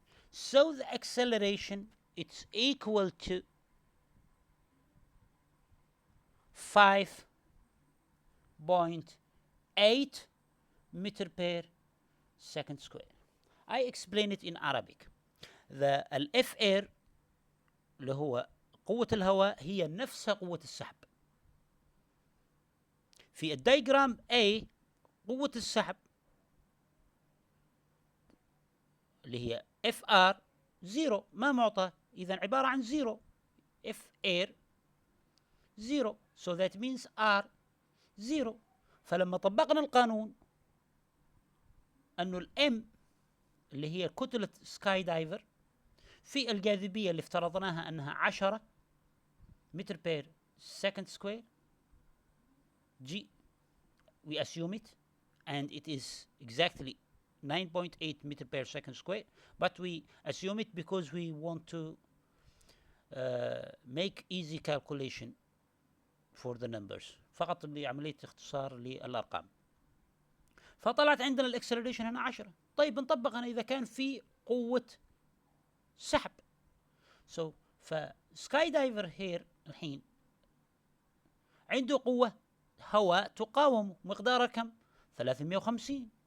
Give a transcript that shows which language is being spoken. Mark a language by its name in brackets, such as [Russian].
[English] So the acceleration, it's equal to 5.8 meter per second square. I explain it in Arabic. [Arabic] The F air اللي هو قوة الهواء هي نفسها قوة السحب. في الدايجرام A قوة السحب اللي هي FR 0 ما معطى، إذا عبارة عن 0. [English] F air 0. So that means R 0. [Arabic] فلما طبقنا القانون أنه الM اللي هي كتلة سكاي دايفر في الجاذبية اللي افترضناها أنها 10 متر بير second square [English] G, we assume it, and it is exactly 9.8 meter per second square, but we assume it because we want to make easy calculation for the numbers، [Arabic] فقط لعملية اختصار للأرقام. فطلعت عندنا الاكسلريشن هنا 10. طيب نطبق هنا إذا كان في قوة سحب. So فسكاي دايفر هير الحين عنده قوة هواء تقاومه، مقدارها كم؟ 350.